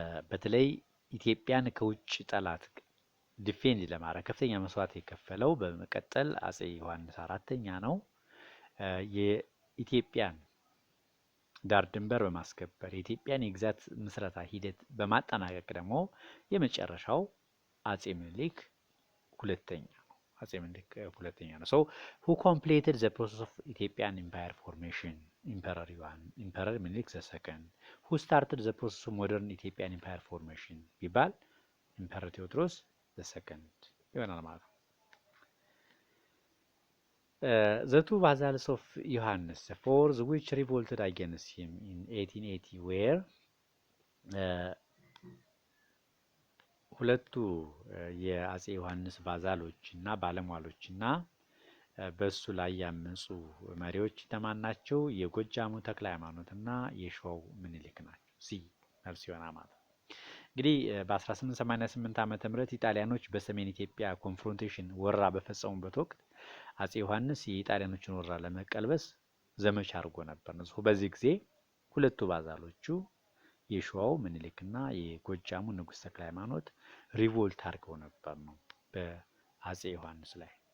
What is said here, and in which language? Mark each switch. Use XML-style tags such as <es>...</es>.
<am>በተለይ ኢትዮጵያን ከውጭ ጠላት ዲፌንድ ለማድረግ ከፍተኛ መስዋዕት የከፈለው በመቀጠል አጼ ዮሐንስ አራተኛ ነው። የኢትዮጵያን ዳር ድንበር በማስከበር የኢትዮጵያን የግዛት ምስረታ ሂደት በማጠናቀቅ ደግሞ የመጨረሻው አጼ ምኒልክ ሁለተኛ ነው። አጼ ምኒልክ ሁለተኛ ነው።</am> <en>who completed the process of Ethiopian empire formation?</en> <am>ኢምፐረር ምኒልክ II።</am> <en>who started the process of modern Ethiopian empire formation</en> <am>ቢባል ኢምፐረር ቴዎድሮስ II ይሆናል ማለት ነው።</am> <en>The two vassals of Johannes IV which revolted against him in 1880 were</en> <am>ሁለቱ የአጼ ዮሐንስ ቫዛሎች እና ባለሟሎች እና በሱ ላይ ያመጹ መሪዎች ተማን ናቸው? የጎጃሙ ተክለ ሃይማኖት እና የሸዋው ምኒልክ ናቸው። ሲ መልስ ይሆናል ማለት ነው። እንግዲህ በ1888 ዓመተ ምህረት ኢጣሊያኖች በሰሜን ኢትዮጵያ ኮንፍሮንቴሽን ወረራ በፈጸሙበት ወቅት አጼ ዮሐንስ የኢጣሊያኖችን ወረራ ለመቀልበስ ዘመቻ አድርጎ ነበር ነው። በዚህ ጊዜ ሁለቱ ባዛሎቹ የሸዋው ምኒልክና የጎጃሙ ንጉስ ተክለ ሃይማኖት ሪቮልት አድርገው ነበር ነው በአጼ ዮሐንስ ላይ</am>